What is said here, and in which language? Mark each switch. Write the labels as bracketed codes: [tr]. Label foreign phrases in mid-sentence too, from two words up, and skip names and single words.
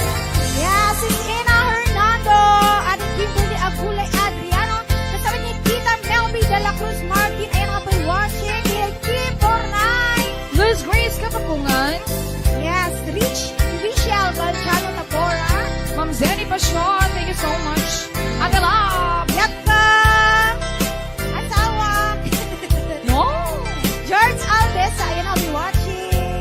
[en] Yes, it's Ina Hernando. At Kimberly Agulay Adriano. Kasama ni Tita Melby de la Cruz Martin. [tl] Ayan nga po watching. Kim Bornay. Luz Grace Kapapungan. Yes, Richelle Galchano Tabora. Ma'am Zenny Pasyon. [en] Thank you so much. Agalab. Yatka. [tl] Asawa. No. George Alves. Ayan nga po watching.